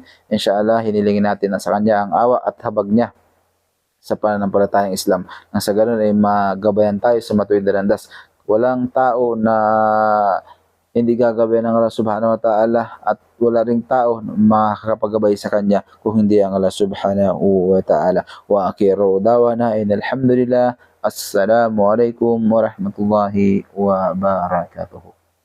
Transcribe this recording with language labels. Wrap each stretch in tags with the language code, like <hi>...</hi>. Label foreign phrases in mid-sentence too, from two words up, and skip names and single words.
<tl>Inshallah, hinilingin natin na sa Kanya ang awa at habag niya sa pananampalatayang Islam. Nang sa ganun ay magabayan tayo sa matuwid na landas. Walang tao na hindi gagabayan ng</tl> <ar>الله سبحانه وتعالى</ar> <tl>at wala ring tao na makakapagabay sa Kanya kung hindi ang</tl> <ar>الله سبحانه وتعالى. وآخر دعوانا الحمد لله. السلام عليكم ورحمة الله وبركاته.</ar>